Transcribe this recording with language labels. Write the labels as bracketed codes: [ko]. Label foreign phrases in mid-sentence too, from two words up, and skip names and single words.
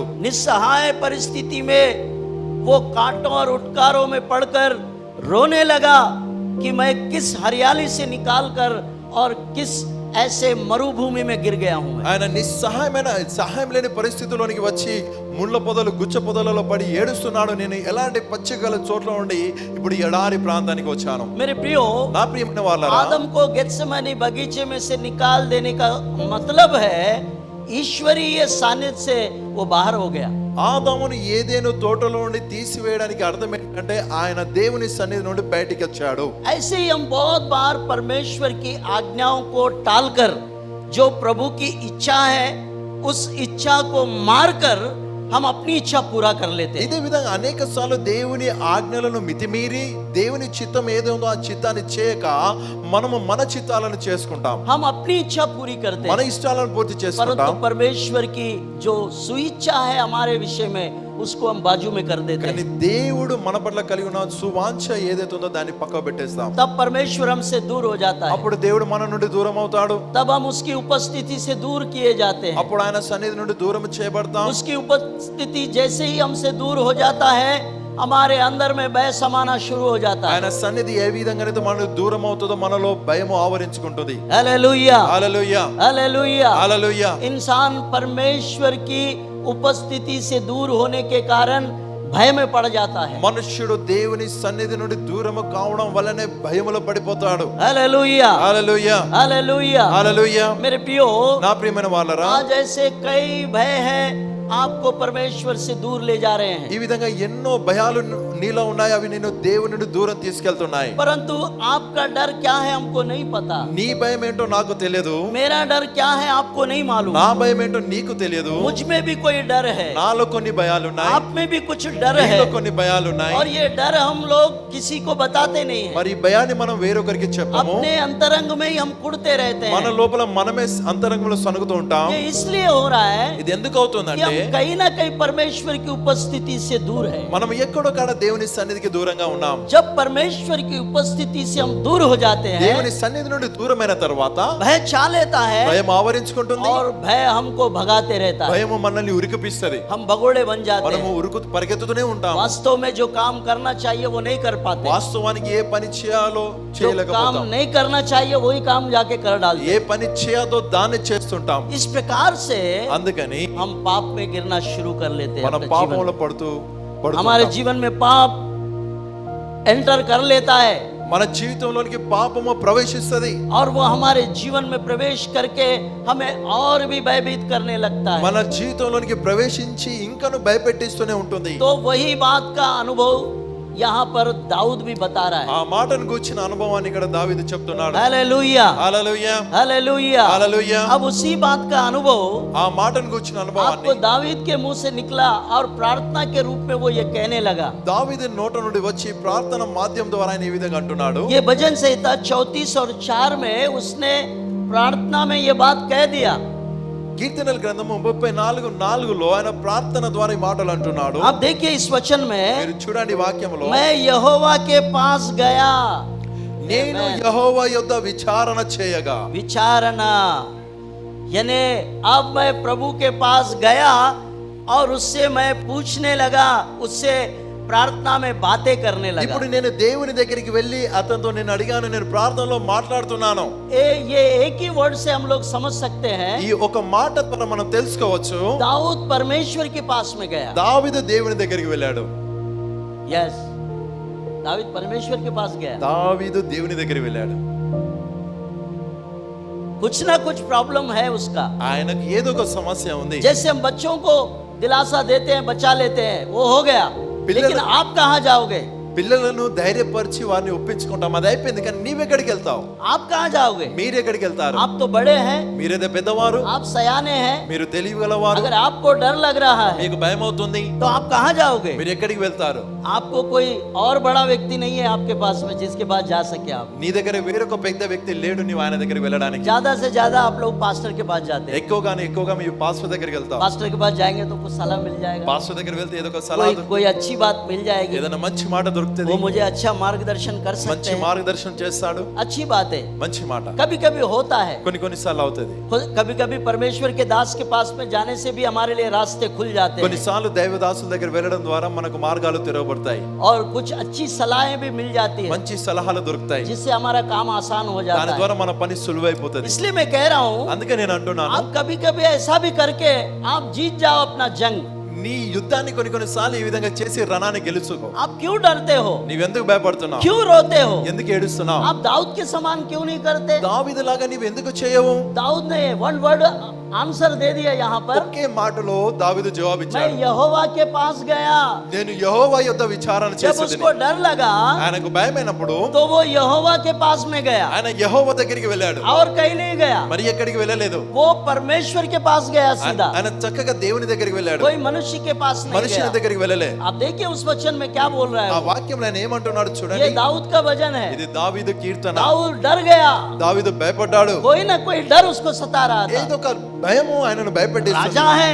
[hi] निस्सहाय परिस्थिति में वो कांटों और उटकारों में पड़कर रोने लगा कि मैं किस हरियाली से निकाल कर और किस ऐसे मरुभूमि में गिर गया हूं मैं। [te] ఆయన నిస్సహాయమైన సహాయం లేని పరిస్థితిలోనికి వచ్చి ముళ్ళ పొదలు గుచ్చ పొదలలో పడి ఏడుస్తున్నాడు. నేను ఎలాంటి పచ్చికల చోట్ల నుండి ఇప్పుడు ఎడారి ప్రాంతానికి వచ్చాను. [hi] मेरे प्रियो, [te] నా ప్రియమైన వాళ్ళారా, [hi] आदम को गेत्सेमनी बगीचे में से निकाल देने का मतलब है ईश्वरीय सानिध्य से वो बाहर हो गया। [te] ఆదామును ఏదేను తోటలో నుండి తీసివేయడానికి అర్థం ఏంటంటే ఆయన దేవుని సన్నిధి నుండి బయటికి వచ్చాడు. [hi] ऐसे ही हम बहुत बार परमेश्वर की आज्ञाओं को टालकर जो प्रभु की इच्छा है उस इच्छा को मारकर हम अपनी इच्छा पूरा कर लेते हैं। [te] ఇదే విధంగా అనేక సార్లు దేవుని ఆజ్ఞలను మితిమీరి దేవుని చిత్తం ఏదో ఉందో ఆ చిత్తాన్ని చేయక మనము మన చిత్తాలను చేసుకుంటాం. [hi] हम अपनी इच्छा पूरी करते [te] మన [hi] हैं, [te] ఇష్టాలను పూర్తి [hi] परंतु [te] చేసుకుంటాం. [hi] परमेश्वर की जो सुइच्छा है हमारे विषय में उसको हम बाजू में कर देते [te] కానీ [hi] हैं। [te] దేవుడు మన పట్ల కలిగి ఉన్న సువాంఛ ఏదైతే ఉందో దాన్ని పక్కకు పెట్టేస్తాం. [hi] तब परमेश्वर हमसे दूर हो जाता है, [te] అప్పుడు దేవుడు మన నుండి దూరం అవుతాడు. [hi] तब हम उसकी उपस्थिति से दूर किए जाते हैं। [te] అప్పుడు ఆయన సన్నిధి నుండి దూరం చేయబడతాం. [hi] उसकी उपस्थिति जैसे ही हमसे दूर हो जाता है हमारे अंदर में भय समाना शुरू हो जाता है। [te] ఆయన సన్నిధి ఏ విధంగానైతే మన దూరం అవుతుందో మనలో భయం ఆవరించుకుంటుంది. [hi] हालेलुया, [te] హల్లెలూయా, [hi] हालेलुया। [te] హల్లెలూయా. [hi] इंसान परमेश्वर की उपस्थिति से दूर होने के कारण भय में पड़ जाता है। [te] మనుష్యుడు దేవుని సన్నిధి నుండి దూరము కావడం వల్లనే భయములో పడిపోతాడు. [hi] हालेलुया, [te] హల్లెలూయా, [hi] हालेलुया। [te] హల్లెలూయా. [hi] मेरे प्रियो, [te] నా ప్రియమైన వాళ్ళరా, [hi] आज ऐसे कई भय हैं आपको परमेश्वर से दूर ले जा रहे हैं, [te] ఈ విధంగా ఎన్నో భయాలు నీలో ఉన్నాయి. అవి నిన్ను దేవుని నుండి దూరం తీసుకెళ్తున్నాయి. [hi] परंतु आपका डर क्या है हमको नहीं पता। [te] నీ భయం ఏంటో నాకు తెలియదు, [hi] मेरा डर क्या है आपको नहीं मालूम। [te] నా భయం ఏంటో నీకు తెలియదు. [hi] मुझ में भी कोई डर है, [te] నాలో కొన్ని భయాలు ఉన్నాయి, [hi] आप में भी कुछ डर है, [te] నీలో కొన్ని భయాలు ఉన్నాయి. [hi] और ये डर हम लोग किसी को बताते नहीं है। [te] మరి ఈ భయాన్ని మనం వేరొకరికి చెప్పము. [hi] अपने अंतरंग में ही हम कुड़ते रहते [te] మన [hi] हैं। [te] లోపల మనమే అంతరంగంలో సనుగుతూ ఉంటాం. [hi] ये इसलिए हो रहा है [te] ఇది ఎందుకు [hi] कि [te] అవుతుందంటే [hi] हम कहीं ना कहीं परमेश्वर की उपस्थिति से दूर है। [te] మనం ఎక్కడో కాడ దేవుని సన్నిధికి దూరంగా ఉన్నాం. [hi] जब परमेश्वर की उपस्थिति से हम दूर हो जाते हैं, [te] దేవుని సన్నిధి నుండి దూరమైన తర్వాత [hi] भय छा लेता है [te] భయం ఆవరించుకుంటుంది. [hi] और भय हमको भगाते रहता है। [te] భయము మనల్ని ఉరికిపిస్తది. [hi] हम भगोड़े बन जाते [te] మనము [hi] हैं। [te] పరిగెత్తుతూనే ఉంటాం. [hi] वास्तव में जो काम करना चाहिए वो नहीं कर पाते, [te] వాస్తవానికి ఏ పని చేయాలో [hi] जो काम [te] చేయలేకపోతాం. [hi] नहीं करना चाहिए वही काम जाके कर डालते [te] ఏ [hi] हैं। [te] పని చేయాలో దాన్ని చేస్తుంటాం. [hi] इस प्रकार से [te] అందుకని [hi] हम पाप में गिरना शुरू कर लेते हैं। [te] మనం [hi] अपने [te] పాపంలో [hi] जीवन [te] పడుతూ [hi] में। हमारे जीवन में पाप एंटर कर लेता है [te] మన జీవితంలోనికి పాపము ప్రవేశిస్తది. [hi] और वो हमारे जीवन में प्रवेश करके हमें और भी भयभीत करने लगता है। [te] మన జీవితంలోనికి ప్రవేశించి ఇంకను భయపెట్టిస్తూనే ఉంటుంది. [hi] तो वही बात का अनुभव यहाँ पर दाऊद भी बता रहा है। [te] ఆ మాటను గూర్చిన అనుభవాన్ని ఇక్కడ దావీదు చెప్తున్నాడు. [hi] हालेलुया, [te] హల్లెలూయా, [hi] हालेलुया। [te] హల్లెలూయా. [hi] अब उसी बात का अनुभव [te] ఆ మాటను గూర్చిన [hi] आपको [te] అనుభవాన్ని [hi] दावीद के मुंह से निकला और प्रार्थना के रूप में वो ये कहने लगा। [te] దావీదు నోట నుండి వచ్చి ప్రార్థన మాధ్యమం ద్వారా ఆయన ఈ విధంగా అంటున్నాడు. [hi] ये भजन संहिता 34 और 4 में उसने प्रार्थना में ये बात कह दिया। [te] కీర్తనల గ్రంథము 34:4లో ఆయన ప్రార్థన ద్వారా ఈ మాటలు అంటున్నాడు. [hi] आप देखिए इस वचन में, [te] మీరు చూడండి వాక్యములో, [hi] मैं यहोवा के पास गया। [te] నేను యెహోవా యొద్ద విచారణ చేయగా. [hi] विचारना यानी अब मैं प्रभु के पास गया और उससे मैं पूछने लगा, उससे प्रार्थना में बातें करने लगा। [te] ఇప్పుడు నేను దేవుని దగ్గరికి వెళ్ళి అతనితో నేను అడిగాను, నేను ప్రార్థనలో మాట్లాడుతున్నాను. [hi] ये एक ही वर्ड से हम लोग समझ सकते हैं। [te] ఈ ఒక మాట ద్వారా మనం తెలుసుకోవచ్చు, [hi] दाऊद परमेश्वर के पास में गया। [te] దావీదు దేవుని దగ్గరికి వెళ్ళాడు. [hi] यस, दाऊद परमेश्वर के पास गया। [te] దావీదు దేవుని దగ్గరికి వెళ్ళాడు. [hi] कुछ ना कुछ प्रॉब्लम है उसका। [te] ఆయనకు ఏదో ఒక సమస్య ఉంది. [hi] जैसे हम बच्चों को दिलासा देते हैं, बचा लेते हैं, वो हो गया, लेकिन आप कहाँ जाओगे? [te] పిల్లలను ధైర్యపరిచి వారిని ఒప్పించుకుంటాం, అది అయిపోయింది. కానీ నీవెక్కడికి వెళ్తావు? [hi] आप कहाँ जाओगे? [te] మీరు ఎక్కడికి వెళ్తారు? [hi] आप तो बड़े हैं, [te] మీరేదో పెద్దవారు, [hi] आप सयाने हैं। [te] మీరు తెలివిగలవారు. [hi] अगर आपको डर लग रहा है [te] మీకు భయం అవుతుంది, [hi] तो आप कहाँ जाओगे? [te] మీరు ఎక్కడికి వెళ్తారు? [hi] आपको कोई और बड़ा व्यक्ति नहीं है आपके पास में जिसके पास जा सके आप। [te] నీ దగ్గర వేరొక పెద్ద వ్యక్తి లేడు నీవు ఆయన దగ్గరికి వెళ్ళడానికి. [hi] ज्यादा से ज्यादा आप लोग पास्टर के पास जाते हैं। [te] ఎక్కువగా మీ పాస్టర్ దగ్గరికి వెళ్తావు. [hi] पास्टर के पास जाएंगे तो कुछ सलाह मिल जाएगा, [te] పాస్టర్ దగ్గర వెళ్తే ఏదో ఒక సలహా [hi] कोई अच्छी बात मिल जाएगी। [te] ఏదైనా మంచి మాట దొరుకుతుంది. దొరుకుతుంది, [hi] वो मुझे अच्छा मार्गदर्शन कर सकते [te] మంచి [hi] हैं। [te] మార్గదర్శనం చేస్తాడు, [hi] अच्छी बात है। [te] మంచి మాట. [hi] कभी कभी होता है, [te] కొన్ని కొన్నిసార్లు అవుతుంది, [hi] कभी कभी परमेश्वर के दास के पास में जाने से भी हमारे लिए रास्ते खुल जाते हैं [te] కొన్నిసార్లు దైవదాసుల దగ్గర వెళ్ళడం ద్వారా మనకు మార్గాలు తెరవబడతాయి, [hi] और कुछ अच्छी सलाहें भी मिल जाती है [te] మంచి సలహాలు దొరుకుతాయి, [hi] जिससे हमारा काम आसान हो [te] దాని [hi] जाता है। [te] ద్వారా మన పని సులువైపోతుంది. [hi] इसलिए मैं कह रहा हूँ, [te] అందుకే నేను అంటున్నాను, [hi] आप कभी कभी ऐसा भी करके आप जीत जाओ अपना जंग। [te] నీ యుద్ధాన్ని కొన్ని కొన్నిసార్లు ఈ విధంగా చేసి రణాన్ని గెలుచుకో. [hi] आप क्यों डरते हो, [te] నీవెందుకు భయపడుతున్నావు, [hi] क्यों रोते हो, [te] ఎందుకు ఏడుస్తున్నావు? [hi] आप दाऊद के समान क्यों नहीं करते? [te] దావీదులాగా నీవు ఎందుకు చేయవు? [hi] दाऊद ने [en] one word answer [hi] दे दिया यहाँ पर, [te] ఒకే మాటలో దావీదు జవాబిచ్చాడు, [hi] मैं यहोवा के पास गया। [te] నేను యెహోవా యొద్ద విచారణ [hi] जब [te] చేసేది. [hi] उसको डर लगा [te] ఆయనకు భయమైనప్పుడు [hi] तो वो यहोवा के पास में गया [te] ఆయన యెహోవా దగ్గరికి వెళ్ళాడు, [hi] और कहीं नहीं गया, [te] మరి ఎక్కడికి వెళ్ళలేదు, [hi] वो परमेश्वर के पास गया सीधा, [te] ఆయన చక్కగా దేవుని దగ్గరికి వెళ్ళాడు, [hi] कोई मनुष्य के पास नहीं [te] మనుషుల [hi] गया। [te] దగ్గరికి వెళ్ళలే. [hi] आप देखिए उस वचन में क्या बोल रहा [te] ఆ [hi] है, [te] వాక్యంలో ఆయన ఏమంటున్నాడు [hi] ये [te] చూడండి, [hi] दाऊद का वचन है। [te] ఇది దావీదు కీర్తన. [hi] दाऊद डर गया, [te] దావీదు భయపడ్డాడు, [hi] कोई ना कोई डर उसको सता रहा था। [te] ఏదో ఒక భయము ఆయనను భయపెట్టేస్తుంది. [hi] राजा है,